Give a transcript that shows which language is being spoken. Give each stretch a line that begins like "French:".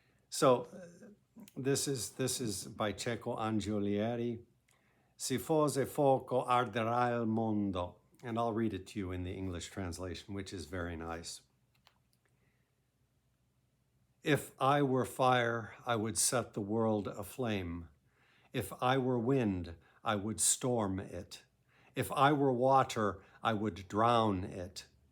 English: So this is by Cecco Angiolieri.
Italian: Si fosse fuoco arderà il mondo.
English: And I'll read it to you in the English translation, which is very nice. If I were fire, I would set the world aflame. If I were wind, I would storm it. If I were water, I would drown it.